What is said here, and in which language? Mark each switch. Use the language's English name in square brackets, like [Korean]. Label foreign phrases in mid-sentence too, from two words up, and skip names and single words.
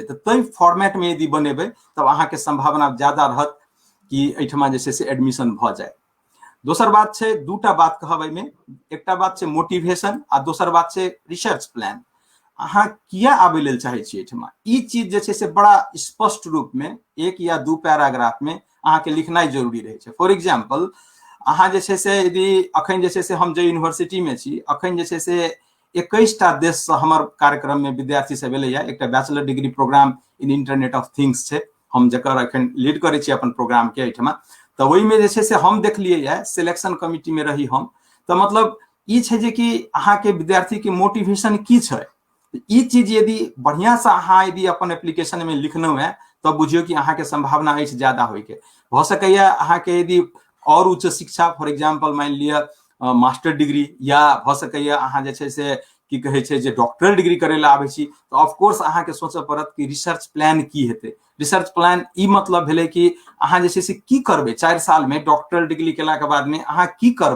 [Maithili] तो ताहि फॉर्मेट में यदि बनेबै तब अहाँके संभावना ज्यादा रहत कि एहिठमा जे छै से एडमिशन भऽ जाए। दोसर बात छै, दूटा बात कहब एहिमे, एकटा बात छै मोटिवेशन आ दोसर बात छै रिसर्च प्लान। अहाँ किया आबै लेल चाहै छी एहिठमा, ई चीज जे छै से बड़ा स्पष्ट रूप में 1 या 2 पैराग्राफ में अहाँके लिखनाइ जरूरी रहै छै। [English] for example [Maithili] अहाँ जे छै से यदि अखन जे छै से हम जे यूनिवर्सिटी में छी, अखन जे छै से 21टा देश से हमर कार्यक्रम में विद्यार्थी सब एलैया। एकटा [English] bachelor degree program in internet of things [Maithili] छै, हम जकर अखन लीड करै छी अपन प्रोग्राम के एहिठमा। तो ओहिमे जे छै से हम देखलियै [English] selection committee [Maithili] में रही हम। तो मतलब ई छै जे कि अहाँके विद्यार्थी के मोटिवेशन की छै, ई चीज यदि बढ़िया से अहाँ यदि अपन एप्लीकेशन में लिखलहुँ है तब बुझियो कि अहाँके संभावना अछि ज्यादा होइके। भऽ सकैया अहाँके यदि और उच्च शिक्षा, [English] for example [Maithili] मान लिअ [English] master degree, [Maithili] या भऽ सकैया अहाँ जे छै से की कहै छै जे [English] doctoral degree [Maithili] करै लए आबै छी, तो ऑफकोर्स अहाँके सोचऽ पड़त कि [English] research plan [Maithili] की हेतै। [English] research plan [Maithili] ई मतलब भेलै कि अहाँ जे छै से की करबै 4 साल में [English] doctoral degree [Maithili] केलाके बाद में अहाँ की करबै।